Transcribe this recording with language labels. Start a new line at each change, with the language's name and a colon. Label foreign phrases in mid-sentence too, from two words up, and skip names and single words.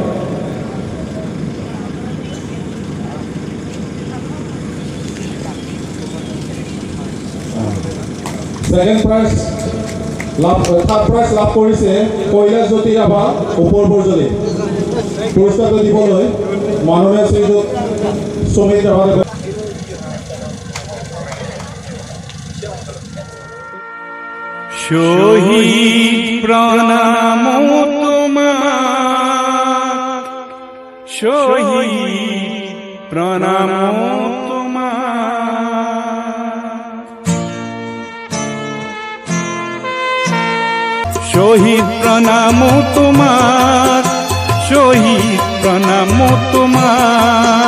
English: third prize
Assamese: লাভ কৰিছে কৈলাশজ্যোতি ৰাভা ওপৰ বৰজলী পুৰস্কাৰটো দিবলৈ মাননীয় শ্ৰীযুত সুমিত ৰাভা
Bangla: শহীদ প্রণাম তোমার শহীদ প্রণাম তোমার শহীদ প্রণাম তোমার শহীদ প্রণাম তোমার